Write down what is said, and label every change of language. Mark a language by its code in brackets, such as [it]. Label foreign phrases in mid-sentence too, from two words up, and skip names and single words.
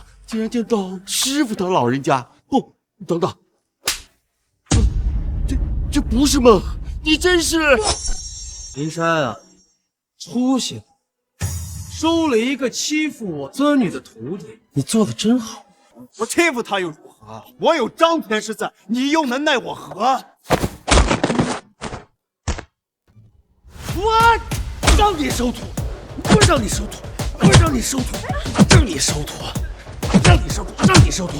[zh] 竟然見到師傅的老人家！不，等等，這不是夢，你真是…… 靈山啊，出息了！收了一個欺負我尊女的徒弟，你做的真好。我欺負他又如何？我有張天師在，你又能奈我何？我讓你收徒，我讓你收徒，我讓你收徒，讓你收徒，讓你收徒，讓你收徒。